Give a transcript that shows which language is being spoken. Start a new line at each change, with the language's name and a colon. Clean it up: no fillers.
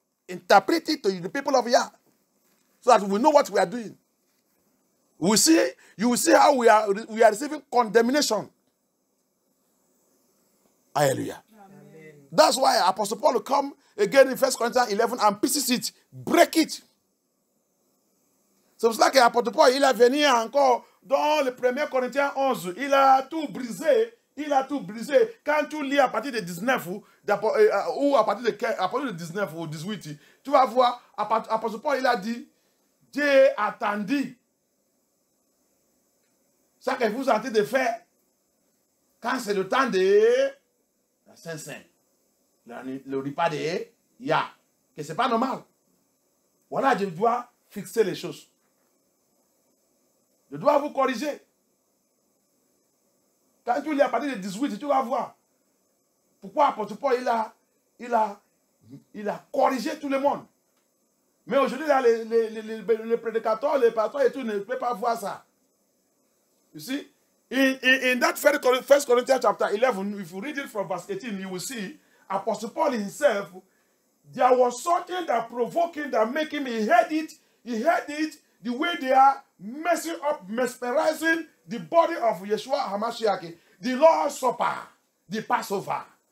English: Interpret it to the people of Yah. So that we know what we are doing. You will see how we are receiving condemnation. Hallelujah. Amen. That's why Apostle Paul will come again in 1 Corinthians 11 and pieces it, break it.
French: C'est pour cela qu'Apôtre Paul, il a venu encore dans le 1 Corinthiens 11, il a tout brisé. Quand tu lis à partir de 19 ou à partir de 19 ou 18, tu vas voir, Apôtre Paul, il a dit, Dieu attendit. Ça que vous êtes en train de faire, quand c'est le temps de la Saint-Saint, le repas de Yah, que ce n'est pas normal. Voilà, je dois fixer les choses. Je dois vous corriger. Quand tu lis à partir de 18, tu vas voir pourquoi Apôtre Paul il a corrigé tout le monde. Mais aujourd'hui, là, les prédicateurs, les pasteurs et tout ne peuvent pas voir ça.
English: You see, in that 1 Corinthians chapter 11, if you read it from verse 18, you will see Apostle Paul himself, there was something that provoked him, that made him, he heard it the way they are messing up, mesmerizing the body of Yeshua HaMashiach, the Lord's Supper, the Passover.